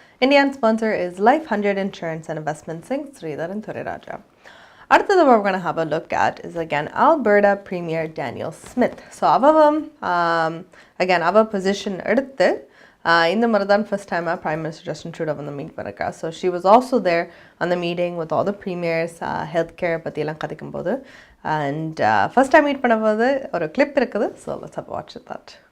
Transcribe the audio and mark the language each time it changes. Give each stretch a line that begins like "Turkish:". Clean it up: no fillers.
English: Indian sponsor is Life 100 Insurance and Investments Inc. Sridhar and Thuriraja. அடுத்தது we're going to have a look at is again Alberta Premier Danielle Smith. So our position
Tamil: எடுத்து இந்த முறை தான் first டைமாக Prime Minister Justin Trudeau வந்து meet பண்ணிருக்கா.
English: So she was also there on the meeting with all the premiers, healthcare
Tamil: பற்றியெல்லாம் கதைக்கும்போது.
English: And first time
Tamil: meet பண்ணும்போது ஒரு clip இருக்குது.
English: So let's have a watch of that.